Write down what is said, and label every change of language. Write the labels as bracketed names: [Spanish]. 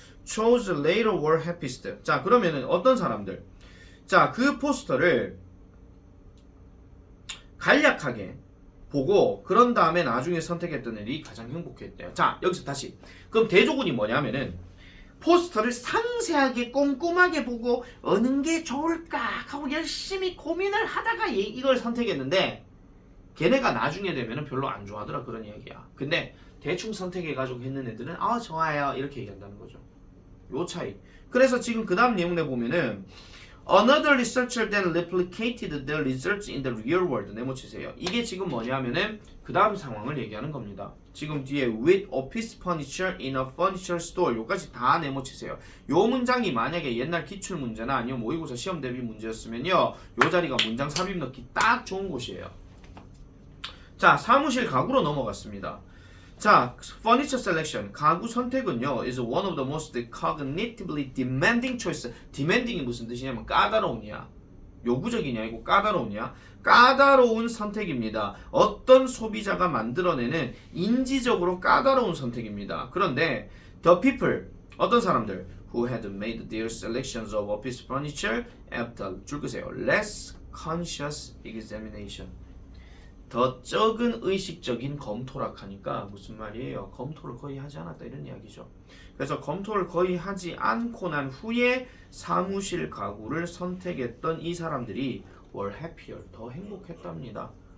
[English] chose later were happiest. [Korean] 자, 그러면은 어떤 사람들? 자, 그 포스터를 간략하게 보고 그런 다음에 나중에 선택했던 애들이 가장 행복했대요. 자, 여기서 다시 그럼 대조군이 뭐냐면은 포스터를 상세하게 꼼꼼하게 보고 어느 게 좋을까 하고 열심히 고민을 하다가 이걸 선택했는데 걔네가 나중에 되면은 별로 안 좋아하더라 그런 이야기야. 근데 대충 선택해가지고 했는 애들은 좋아요 이렇게 얘기한다는 거죠. 요 차이. 그래서 지금 그 다음 내용에 보면은 [English] Another researcher then replicated the results in the real world. [Korean] 네모치세요. 이게 지금 뭐냐면은 그 다음 상황을 얘기하는 겁니다. 지금 뒤에 with office furniture in a furniture store 요까지 다 네모치세요. 요 문장이 만약에 옛날 기출 문제나 아니면 모의고사 시험 대비 문제였으면요, 요 자리가 문장 삽입 넣기 딱 좋은 곳이에요. 자, 사무실 가구로 넘어갔습니다. [English] 자, furniture selection 가구 선택은요 is one of the most cognitively demanding choice. [Korean] demanding이 무슨 뜻이냐면 까다로우냐, 요구적이냐 아니고 까다로우냐, 까다로운 선택입니다. 어떤 소비자가 만들어내는 인지적으로 까다로운 선택입니다. [English] 그런데 the people, 어떤 사람들 who had made their selections of office furniture after 줄 끄세요 less conscious examination. [Korean] 더 적은 의식적인 검토라 하니까 무슨 말이에요? 검토를 거의 하지 않았다 이런 이야기죠. 그래서 검토를 거의 하지 않고 난 후에 사무실 가구를 선택했던 이 사람들이 were happier, 더 행복했답니다.